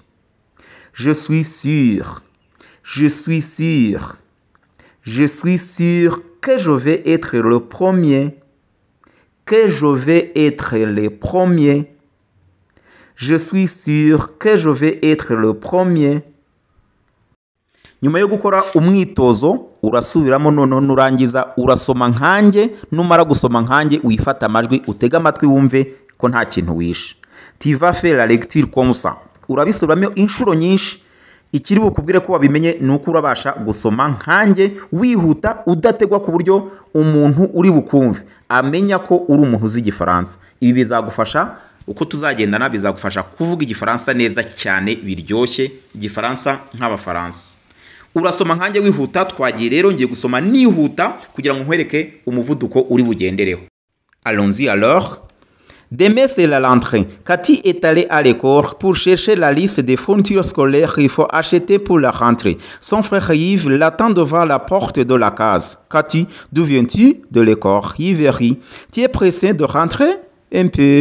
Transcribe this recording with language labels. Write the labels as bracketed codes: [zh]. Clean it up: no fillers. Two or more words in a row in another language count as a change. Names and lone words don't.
[fr] Je suis sûr. Je suis sûr. Je suis sûr que je vais être le premier. Que je vais être le premier. Je suis sûr que je vais être le premier. [rw] Nyuma yo gukora umwitozo urasubiramo noneho nurangiza urasoma nkanjye, numara gusoma nkanjye uyifata amajwi utega amatwi wumve ko nta kintu wishe. Tu vas faire la lecture comme ça. Urabisubiramo inshuro nyinshi. Ikiri bukubwire ko wabimenye nuko urabasha gusoma nkanjye wihuta udategwa ku buryo umuntu uri bukumve amenya ko uri umuntu uzi Igifaransa. Ibi bizagufasha uko tuzagendana, bizagufasha kuvuga Igifaransa neza cyane biryoshye, Igifaransa nk'Abafaransa. Urasoma nkanjye wihuta, twagiye rero ngiye gusoma nihuta kugira ngo nkwereke umuvuduko uri bugendereho. [fr] Allons-y alors. Demain, c'est la rentrée. Cathy est allée à l'école pour chercher la liste des fournitures scolaires qu'il faut acheter pour la rentrée. Son frère Yves l'attend devant la porte de la case. Cathy, d'où viens-tu? De l'école. Yves rit. Tu es pressé de rentrer? Un peu.